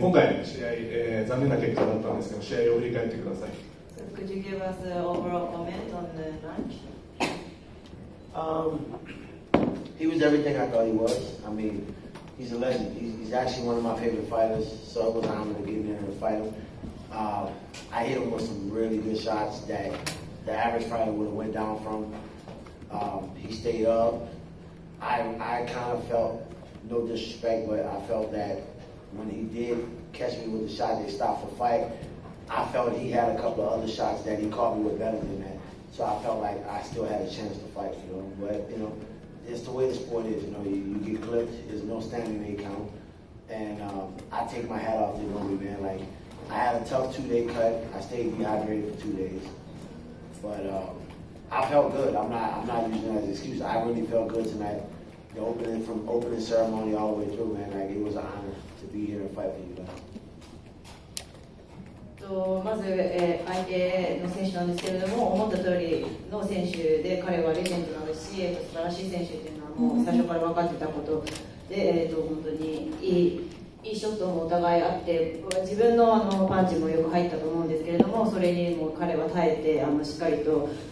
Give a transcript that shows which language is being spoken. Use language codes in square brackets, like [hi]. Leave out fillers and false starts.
[ja] 今回の試合、残念な結果だったんですけど、試合を振り返ってください。 [en] So could you give us an overall comment on the match? He was everything I thought he was. I mean, he's a legend. He's actually one of my favorite fighters, so it was an honor to get in there and fight him. I hit him with some really good shots that the average fighter would have went down from. He stayed up. I kind of felt, no disrespect, but I felt that when he did catch me with the shot that stopped the fight, I felt he had a couple of other shots that he caught me with better than that. So I felt like I still had a chance to fight, you know. But, you know, it's the way the sport is, you know. You get clipped, there's no standing eight count. And I take my hat off to Melvin, man. Like, I had a tough 2-day cut. I stayed dehydrated for 2 days. But I felt good. I'm not using that as an excuse. I really felt good tonight. The opening, from opening ceremony all the way through, man, like, it was an honor to be here and fight for you guys. [ja] まず、相手の選手なんですけれども、思った通りの選手で、彼はレジェンドなのし、素晴らしい選手っていうのはもう最初から分かってたことで、本当にいいショットもお互いあって、自分のパンチもよく入ったと思うんですけれども、それにも彼は耐えてしっかりと